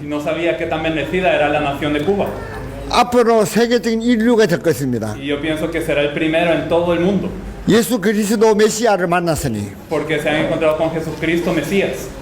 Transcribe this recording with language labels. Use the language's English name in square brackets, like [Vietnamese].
[Spanish] Y no sabía qué tan bendecida era la nación de Cuba. [Korean] 앞으로 세계적인 인류가 될 것입니다. [Spanish] Y yo pienso que será el primero en todo el mundo, [Korean] 예수 그리스도 메시아를 만났으니 [Spanish] porque se han encontrado con Jesucristo Mesías.